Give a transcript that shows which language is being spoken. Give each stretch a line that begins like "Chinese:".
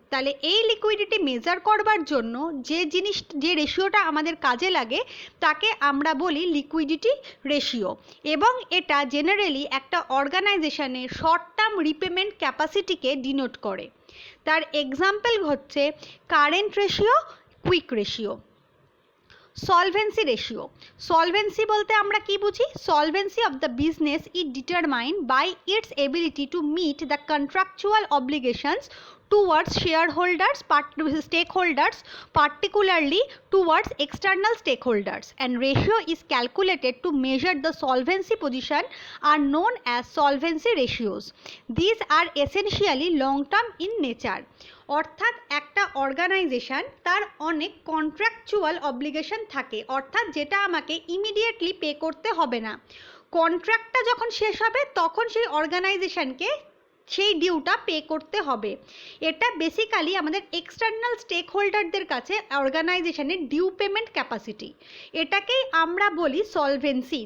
Bangla: তাহলে এই liquidity measure করবার জন্য যে রেশিওটা আমাদের কাজে লাগে তাকে আমরা বলি লিকুইডিটি রেশিও, এবং এটা জেনারেলি একটা অর্গানাইজেশনের শর্ট টার্ম রিপেমেন্ট ক্যাপাসিটিকে ডিনোট করে। তার এক্সাম্পল হচ্ছে current ratio, quick ratio. Solvency ratio. Solvency বলতে আমরা কি বুঝি?
English: Solvency of the business is determined by its ability to meet the contractual obligations towards shareholders, stakeholders, particularly towards external stakeholders, and ratio is calculated to measure the solvency position are known as solvency ratios. These are essentially long term in nature.
Bangla: অর্থাৎ একটা organisation তার অনেক contractual obligation থাকে, অর্থাৎ যেটা আমাকে immediately pay করতে হবে না। কন্ট্রাক্টটা যখন শেষ হবে তখন সেই অর্গানাইজেশনকে সেই ডিউটা পে করতে হবে। এটা বেসিক্যালি আমাদের এক্সটার্নাল স্টেক হোল্ডারদের কাছে অর্গানাইজেশনের ডিউ পেমেন্ট ক্যাপাসিটি, এটাকেই আমরা বলি সলভেন্সি।